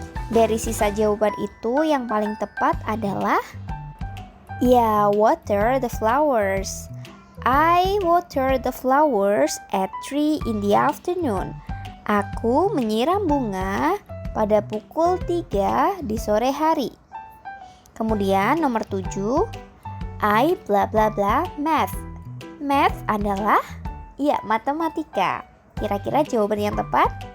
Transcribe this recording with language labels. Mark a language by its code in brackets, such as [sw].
[id] Dari sisa jawaban itu yang paling tepat adalah ya, [en] water the flowers. I water the flowers at 3 in the afternoon. [id] Aku menyiram bunga pada pukul 3 di sore hari. Kemudian nomor 7, [en] I bla bla bla math. [id] Math adalah ya, matematika. Kira-kira jawaban yang tepat?